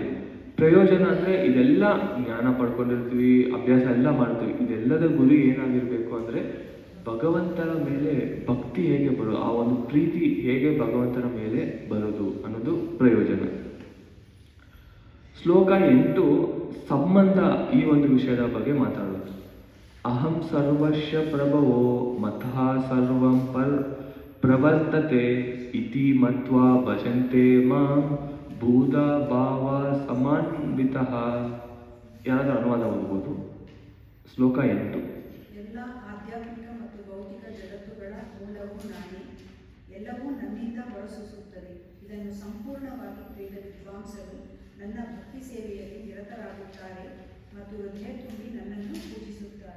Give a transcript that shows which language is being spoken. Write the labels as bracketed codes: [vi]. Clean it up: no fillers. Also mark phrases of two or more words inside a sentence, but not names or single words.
[kn] ಪ್ರಯೋಜನ ಅಂದರೆ ಇದೆಲ್ಲ ಜ್ಞಾನ ಪಡ್ಕೊಂಡಿರ್ತೀವಿ, ಅಭ್ಯಾಸ ಎಲ್ಲ ಮಾಡ್ತೀವಿ, ಇದೆಲ್ಲದ ಗುರಿ ಏನಾಗಿರಬೇಕು ಅಂದರೆ ಭಗವಂತನ ಮೇಲೆ ಭಕ್ತಿ ಹೇಗೆ ಬರೋದು, ಆ ಒಂದು ಪ್ರೀತಿ ಹೇಗೆ ಭಗವಂತನ ಮೇಲೆ ಬರೋದು ಅನ್ನೋದು ಪ್ರಯೋಜನ. ಶ್ಲೋಕ 8 ಸಂಬಂಧ, ಈ ಒಂದು ವಿಷಯದ ಬಗ್ಗೆ ಮಾತಾಡೋದು. [sa] ಅಹಂ ಸರ್ವಸ್ಯ ಪ್ರಭವೋ ಮತಃ ಸರ್ವಂ ಪ್ರವರ್ತತೆ ಇತಿ ಮತ್ವಾ ಭಜಂತೆ ಮಾಂ ಭೂತ ಭಾವ ಸಮಾನ್ವಿತಃ. [kn] ಯಾರಾದ್ರೂ ಅನುವಾದ ಓದ್ಬೋದು. ಶ್ಲೋಕ 8. ಎಲ್ಲ ಆಧ್ಯಾತ್ಮಿಕ ಮತ್ತು ಭೌತಿಕ ಜಗತ್ತುಗಳ ಮೂಲವು ನಾನೇ, ಎಲ್ಲವೂ ನನ್ನಿಂದ ಹೊರಸೂಸುತ್ತದೆ. ಇದನ್ನು ಸಂಪೂರ್ಣವಾಗಿ ತಿಳಿದ ವಿದ್ವಾಂಸರು ನನ್ನ ಭಕ್ತಿ ಸೇವೆಯಲ್ಲಿ ನಿರತರಾಗುತ್ತಾರೆ ಮತ್ತು ಹೃದಯ ತುಂಬಿ ನನ್ನನ್ನು ಪೂಜಿಸುತ್ತಾರೆ.